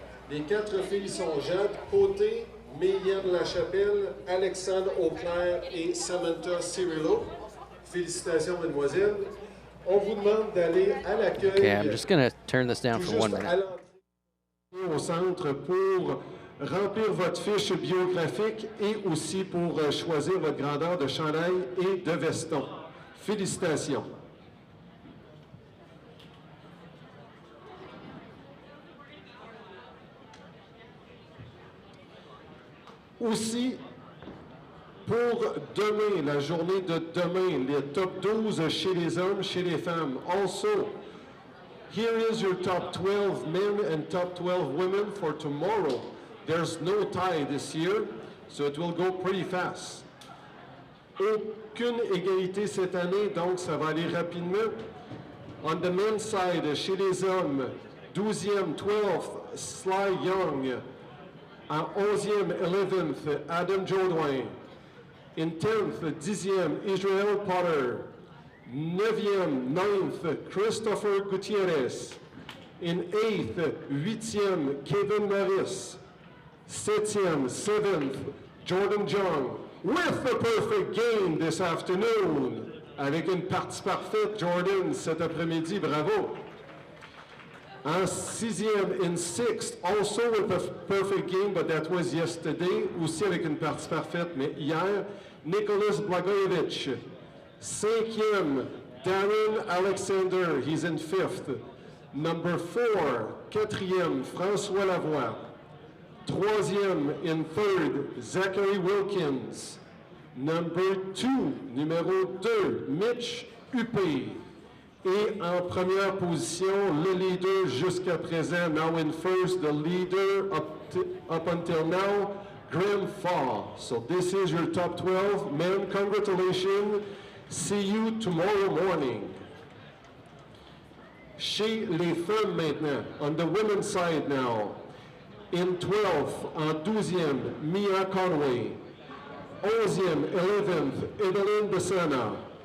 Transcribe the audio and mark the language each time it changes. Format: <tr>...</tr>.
<fr>Les 4 filles sont Jade Côté, Méliane Lachapelle, Alexandre Auclair et Samantha Cirillo. Félicitations, mademoiselle. On vous demande d'aller à l'accueil.</fr> <en>Okay, I'm just going to turn this down for 1 minute.</en> <fr>Au centre pour remplir votre fiche biographique et aussi pour choisir votre grandeur de chandail et de veston. Félicitations. Aussi, pour demain, la journée de demain, les top 12 chez les hommes, chez les femmes.</fr> <en>Also, here is your top 12 men and top 12 women for tomorrow. There's no tie this year, so it will go pretty fast.</en> <fr>Aucune égalité cette année, donc ça va aller rapidement.</fr> <en>On the men's side,</en> <fr>chez les hommes,</fr> <en>12e, 12th, Sly Young. En 11e, 11th, Adam Jodoin. In 10th, 10e, Israel Potter. 9e, 9th, Christopher Gutierrez. In 8th, 8e, Kevin Maris. 7e, 7th, Jordan Jung. With the perfect game this afternoon.</en> <fr>Avec une partie parfaite, Jordan, cet après-midi, bravo.</fr> <en>En 6e, in 6th, also with a perfect game, but that was yesterday,</en> <fr>aussi avec une partie parfaite, mais hier,</fr> <en>Nicholas Blagojevich. 5e, Darren Alexander, he's in 5th. Number 4, 4e, François Lavoie. 3e, in 3rd, Zachary Wilkins. Number 2, numéro 2, Mitch Huppé.</en> <fr>Et en première position, le leader jusqu'à présent,</fr> <en>now in first, the leader up until now,</en> <fr>Graham Fall.</fr> <en>So this is your top 12. Men, congratulations. See you tomorrow morning.</en> <fr>Chez les femmes maintenant,</fr> <en>on the women's side now. In 12th, en 12e, Mia Conway. 11e, 11th, Evelyn Besana.</en>